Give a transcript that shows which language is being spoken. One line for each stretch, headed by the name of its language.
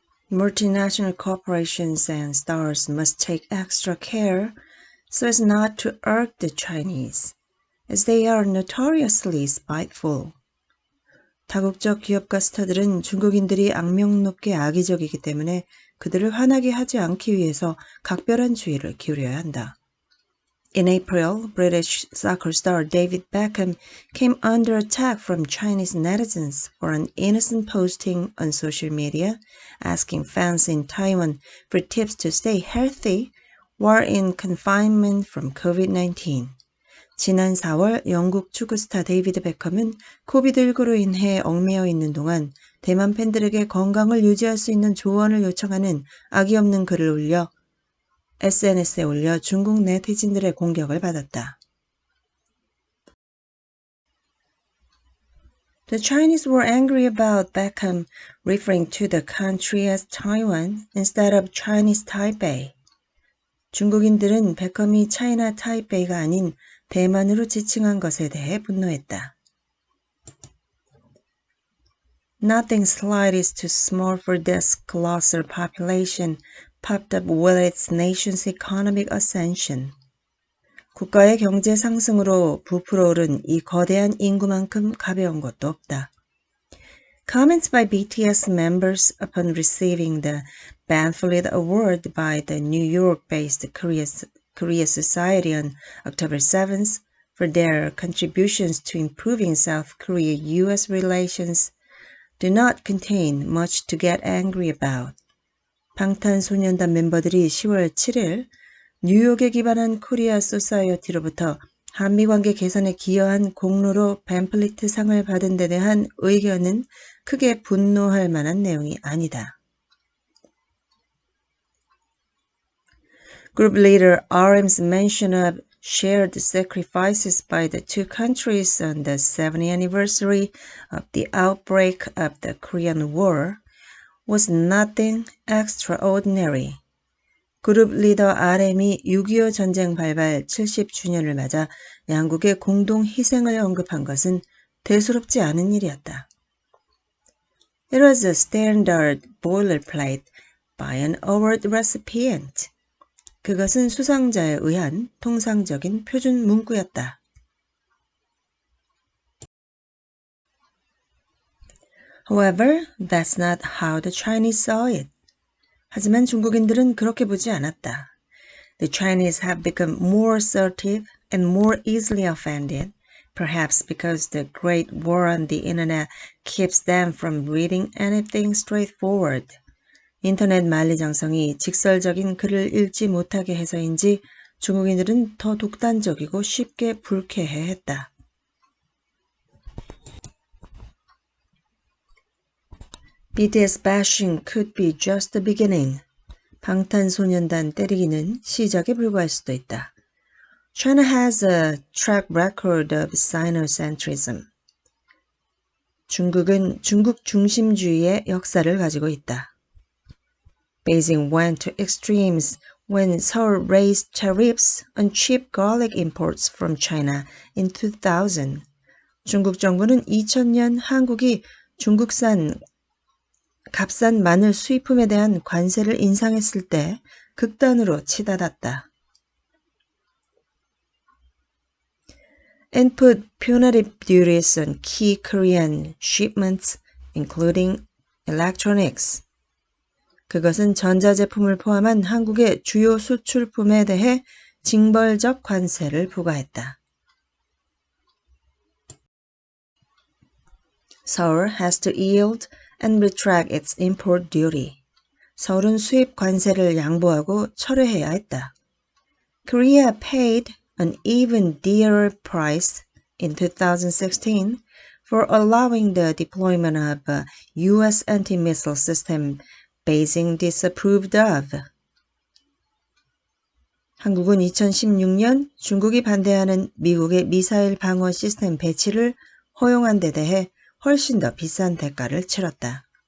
English: Multinational corporations and stars must take extra care so as not to irk the Chinese, as they are notoriously spiteful.
Korean: 다국적 기업과 스타들은 중국인들이 악명 높게 악의적이기 때문에 그들을 화나게 하지 않기 위해서 각별한 주의를 기울여야 한다.
English: In April, British soccer star David Beckham came under attack from Chinese netizens for an innocent posting on social media, asking fans in Taiwan for tips to stay healthy while in confinement from COVID-19.
Korean: 지난 4월 영국 축구 스타 데이비드 베컴은 코비드19로 인해 얽매여 있는 동안 대만 팬들에게 건강을 유지할 수 있는 조언을 요청하는 악의 없는 글을 올려 SNS에 올려 중국 네티즌들의 공격을 받았다.
English: The Chinese were angry about Beckham referring to the country as Taiwan instead of Chinese Taipei.
Korean: 중국인들은 베컴이 차이나 타이베이가 아닌 대만으로 지칭한 것에 대해 분노했다.
English: Nothing slightest too small for this colossal population popped up with its nation's economic ascension.
Korean: 국가의 경제 상승으로 부풀어 오른 이 거대한 인구만큼 가벼운 것도 없다.
English: Comments by BTS members upon receiving the Banfleet Award by the New York-based Korea Society on October 7th for their contributions to improving South Korea-US relations do not contain much to get angry about.
Korean: 방탄소년단 멤버들이 10월 7일 뉴욕에 기반한 코리아 소사이어티로부터 한미관계 개선에 기여한 공로로 밴플리트 상을 받은 데 대한 의견은 크게 분노할 만한 내용이 아니다.
English: Group leader RM's mention of shared sacrifices by the two countries on the 70th anniversary of the outbreak of the Korean War was nothing extraordinary.
Korean: 그룹 리더 RM이 6.25 전쟁 발발 70주년을 맞아 양국의 공동 희생을 언급한 것은 대수롭지 않은 일이었다.
English: It was a standard boilerplate by an award recipient.
Korean: 그것은 수상자에 의한 통상적인 표준 문구였다.
English: However, that's not how the Chinese saw it.
Korean: 하지만 중국인들은 그렇게 보지 않았다.
English: The Chinese have become more assertive and more easily offended, perhaps because the Great War on the Internet keeps them from reading anything straightforward.
Korean: 인터넷 만리장성이 직설적인 글을 읽지 못하게 해서인지 중국인들은 더 독단적이고 쉽게 불쾌해했다.
English: BTS bashing could be just the beginning.
Korean: 방탄소년단 때리기는 시작에 불과할 수도 있다.
English: China has a track record of sinocentrism.
Korean: 중국은 중국 중심주의의 역사를 가지고 있다.
English: Beijing went to extremes when Seoul raised tariffs on cheap garlic imports from China in 2000.
Korean: 중국 정부는 2000년 한국이 중국산 값싼 마늘 수입품에 대한 관세를 인상했을 때 극단으로 치닫았다.
English: And put punitive duties on key Korean shipments, including electronics.
Korean: 그것은 전자제품을 포함한 한국의 주요 수출품에 대해 징벌적 관세를 부과했다.
English: Seoul has to yield and retract its import duty.
Korean: 서울은 수입 관세를 양보하고 철회해야 했다.
English: Korea paid an even dearer price in 2016 for allowing the deployment of a U.S. anti-missile system Beijing disapproved of.
Korean: 한국은 2016년 중국이 반대하는 미국의 미사일 방어 시스템 배치를 허용한 데 대해 훨씬 더 비싼 대가를 치렀다.